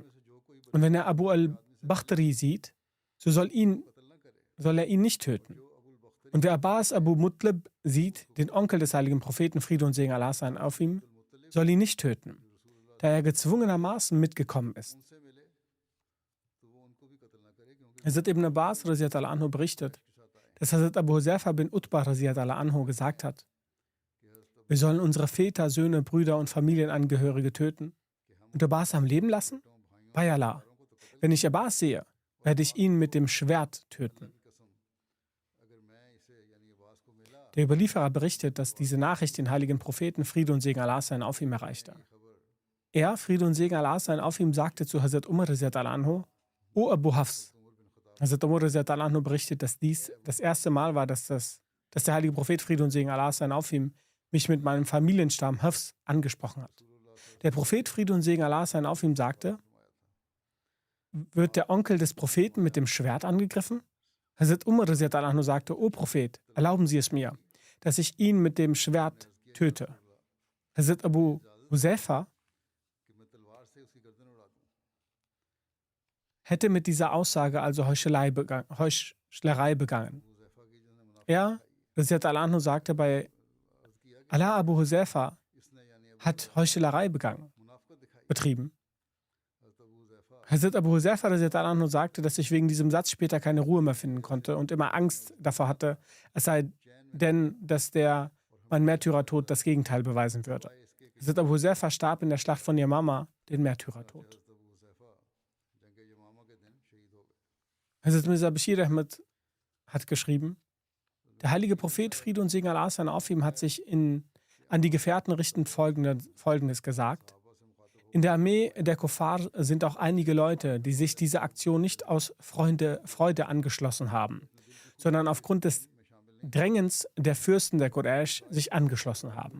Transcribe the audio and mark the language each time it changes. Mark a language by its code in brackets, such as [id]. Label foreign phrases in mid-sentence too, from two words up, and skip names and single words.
[de] Und wenn er Abu al-Bakhtari sieht, so soll er ihn nicht töten. Und wer Abbas Abu Muttalib sieht, den Onkel des heiligen Propheten, Friede und Segen Allah sein auf ihm, soll ihn nicht töten, da er gezwungenermaßen mitgekommen ist. Hazrat Ibn Abbas [ar] رضي الله عنه [de] berichtet, dass Hazrat Abu Huzaifa bin Utbah [ar] رضي الله عنه [de] gesagt hat: Wir sollen unsere Väter, Söhne, Brüder und Familienangehörige töten und Abbas am Leben lassen? Bei Allah, wenn ich Abbas sehe, werde ich ihn mit dem Schwert töten. Der Überlieferer berichtet, dass diese Nachricht den heiligen Propheten, Friede und Segen Allah sein auf ihm, erreichte. Er, Friede und Segen Allah sein auf ihm, sagte zu Hazrat Umar [ar] رضي الله عنه: [de] O Abu Hafs. Hazrat Umar [ar] رضي الله عنه [de] berichtet, dass dies das erste Mal war, dass der heilige Prophet, Friede und Segen Allah sein auf ihm, mich mit meinem Familienstamm Hafs angesprochen hat. Der Prophet, Friede und Segen Allah sein auf ihm, sagte: Wird der Onkel des Propheten mit dem Schwert angegriffen? Hazrat Umar [ar] رضي الله عنه [de] sagte: O Prophet, erlauben Sie es mir, dass ich ihn mit dem Schwert töte. Hazrat Abu Huzaifa hätte mit dieser Aussage also Heuchelei begangen. [ar] Er, رضي الله عنه, [de] sagte bei Allah, Abu Huzaifa hat Heuchelei betrieben. Hazrat Abu Huzaifa [ar] رضي الله عنه [de] sagte, dass ich wegen diesem Satz später keine Ruhe mehr finden konnte und immer Angst davor hatte, es sei denn, dass mein Märtyrertod das Gegenteil beweisen würde. Hazrat Abu Huzaifa starb in der Schlacht von Yamama den Märtyrertod. Hazrat Mirza Bashir Ahmad hat geschrieben: Der heilige Prophet, Friede und Segen Allah sein auf ihm, hat sich an die Gefährten richtend Folgendes gesagt: In der Armee der Kuffar sind auch einige Leute, die sich dieser Aktion nicht aus Freude angeschlossen haben, sondern aufgrund des Drängens der Fürsten der Quraysh sich angeschlossen haben.